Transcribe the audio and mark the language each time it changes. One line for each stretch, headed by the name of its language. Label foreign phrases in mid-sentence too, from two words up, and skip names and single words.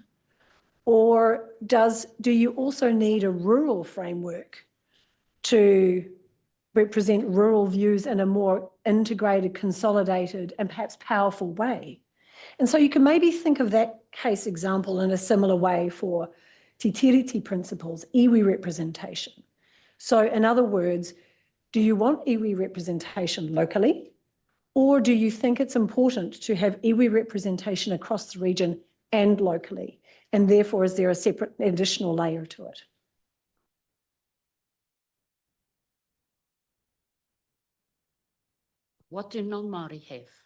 English: Or do you also need a rural framework to represent rural views in a more integrated, consolidated, and perhaps powerful way? And so you can maybe think of that case example in a similar way for
Māori: te tiriti
English: principles, iwi representation. So in other words, do you want iwi representation locally, or do you think it's important to have iwi representation across the region and locally? And therefore, is there a separate additional layer to it? What do non-Māori have?